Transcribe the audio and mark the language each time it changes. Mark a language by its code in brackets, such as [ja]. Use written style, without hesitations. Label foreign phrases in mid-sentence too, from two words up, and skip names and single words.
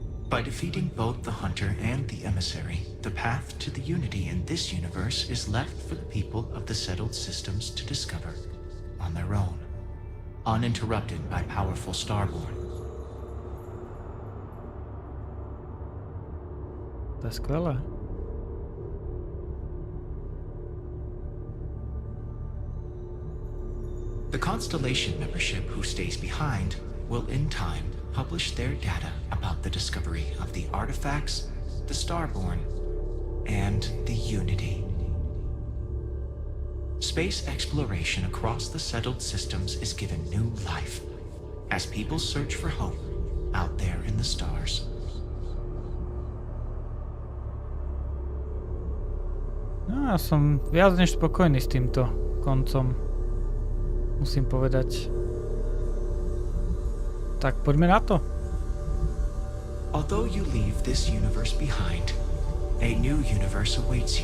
[en] By defeating both the hunter and the emissary, the path to the unity in this universe is left for the people of the settled systems to discover on their own, uninterrupted by powerful Starborn. [sk] To je skvelé. [en] The Constellation membership who stays behind will in time publish their data about the discovery of the artifacts, the Starborn, and the Unity. Space exploration across the settled systems is given new life as people search for hope out there in the stars. [sk] No, ja som viac než spokojný s týmto koncom. Musím povedať. Tak poďme na to. [en] Although you leave this universe behind, a new universe awaits you.